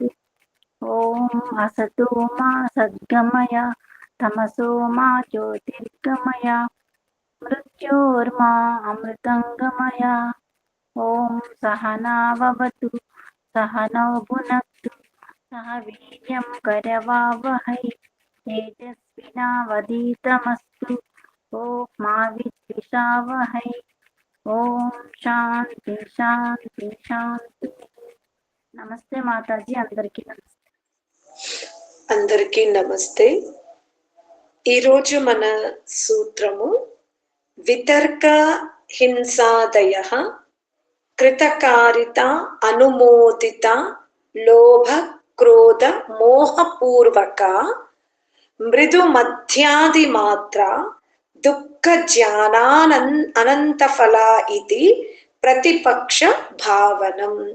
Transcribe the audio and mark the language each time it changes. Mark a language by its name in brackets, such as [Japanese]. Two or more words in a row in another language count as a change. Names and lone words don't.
[Sanskrit] ॐ असतो मा सद्गमय तमसो मा ज्योतिर्गमय मृत्योर्मा अमृतङ्गमय। ॐ सहनाववतु सहनौ भुनक्तु सह वीर्यं करवावहै तेजस्विनावधीतमस्तु ॐ मा विद्विषावहै। ఓం శాంతి శాంతి శాంతి. [Telugu] నమస్తే మాతాజీ, అందరికీ నమస్తే. అందరికీ నమస్తే. ఈరోజు మన సూత్రము [Sanskrit] వితర్క హింసాదయ కృతకారిత అనుమోదిత లోభ క్రోధ మోహపూర్వక మృదు మధ్యాది మాత్ర దుఃఖ అనంతఫల ఇది ప్రతిపక్ష భావనం.